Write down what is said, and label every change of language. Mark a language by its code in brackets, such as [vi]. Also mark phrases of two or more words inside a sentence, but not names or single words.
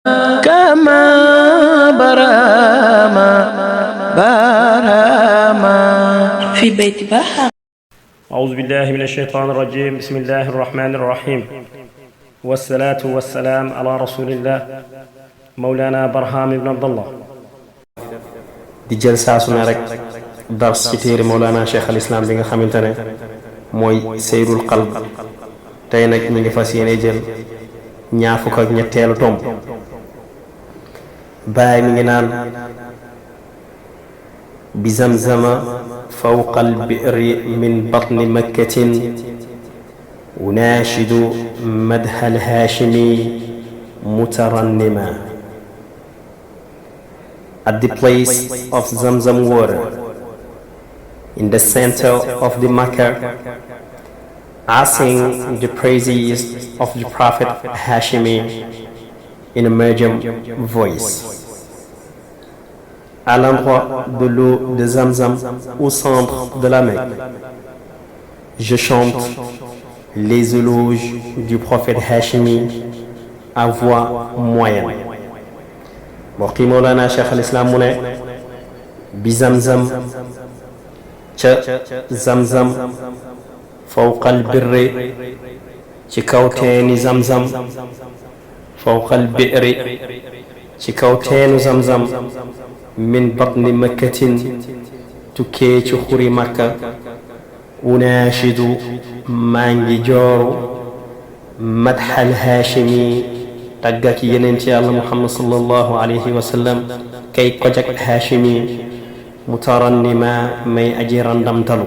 [ar] كما براما في بيت بحر. أعوذ بالله من الشيطان الرجيم. بسم الله الرحمن الرحيم، والصلاة والسلام على رسول الله مولانا برهام بن عبد الله. [wo] di jël saa su ne rek dars ci téere Mawlana Cheikh al Islam bi nga xamante ne mooy Seyrul Qalb. tey nag ñu ngi fas yéene jël ñaar fukk ak ñetteelu tomb. baay mi ngi naan [ar] بزمزم فوق البئر من بطن مكة أنشد مدح الهاشمي مترنما. [en] At the place of Zamzam water in the center of the Makkah, I sing the praises of the Prophet Hashimi in a Marjam voice. [fr] À l'endroit de l'eau de Zamzam au centre de la Mecque, je chante les éloges du Prophète Hashimi à voix moyenne. [wo] mbokk yi Mawlana Cheikh al Islam mu ne bi Zamzam ca Zamzam fawqal birri ci kaw teeni Zamzam [ar] فوق البئر [wo] ci kaw teenu Zamzam [ar] من بطن مكة [wo] tukkee ci xuri Makka unaashidu maa ngi jooru [ar] مدح الهاشمي [wo] tàggak yeneen ci yàlla Muhammad [ar] صلى الله عليه وسلم [wo] kay kojak [ar] الهاشمي مترنما [wo] may aji randamtalu.